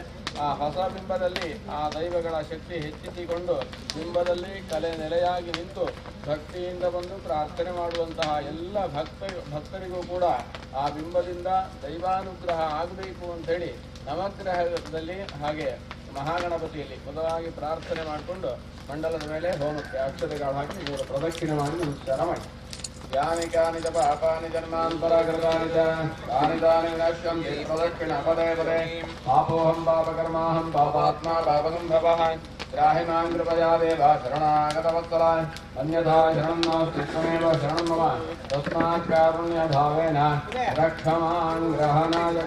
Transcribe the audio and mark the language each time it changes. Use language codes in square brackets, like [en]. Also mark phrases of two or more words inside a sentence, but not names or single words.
[kn] ಆ ಹೊಸ ಬಿಂಬದಲ್ಲಿ ಆ ದೈವಗಳ ಶಕ್ತಿ ಹೆಚ್ಚಿಸಿಕೊಂಡು ಬಿಂಬದಲ್ಲಿ ಕಲೆ ನೆಲೆಯಾಗಿ ನಿಂತು ಭಕ್ತಿಯಿಂದ ಬಂದು ಪ್ರಾರ್ಥನೆ ಮಾಡುವಂತಹ ಎಲ್ಲ ಭಕ್ತರಿಗೂ ಕೂಡ ಆ ಬಿಂಬದಿಂದ ದೈವಾನುಗ್ರಹ ಆಗಬೇಕು ಅಂಥೇಳಿ ನವಗ್ರಹದಲ್ಲಿ ಹಾಗೆ ಮಹಾಗಣಪತಿಯಲ್ಲಿ ಮೊದಲಾಗಿ ಪ್ರಾರ್ಥನೆ ಮಾಡಿಕೊಂಡು ಮಂಡಲದ ಮೇಲೆ ಹೋಮಕ್ಕೆ ಅಕ್ಷತೆಗಳು ಹಾಕಿ 3 ಪ್ರದಕ್ಷಿಣೆ ಮಾಡಿ ನಮಸ್ಕಾರ ಮಾಡಿ. [sa] ಯಾನಿ ಕಾನಿ ಚ ಪಾಪಾನಿ ಜನ್ಮಾಂತರಕೃತಾನಿ ಚ ತಾನಿ ತಾನಿ ವಿನಶ್ಯಂತಿ ಪ್ರದಕ್ಷಿಣ ಪದೇ ಪದೇ ಪಾಪೋಹಂ ಪಾಪಕರ್ಮಾಹಂ ಪಾಪಾತ್ಮಾ ಪಾಪಸಂಭವಃ ತ್ರಾಹಿ ಮಾಂ ಕೃಪಯಾ ದೇವ ಶರಣಾಗತವತ್ಸಲ ಅನ್ಯಥಾ ಶರಣಂ ನಾಸ್ತಿ ತ್ವಮೇವ ಶರಣಂ ಮಮ ತಸ್ಮಾತ್ ಕಾರುಣ್ಯಭಾವೇನ ರಕ್ಷ ಮಾಂ ಗ್ರಹನಾಯಕ.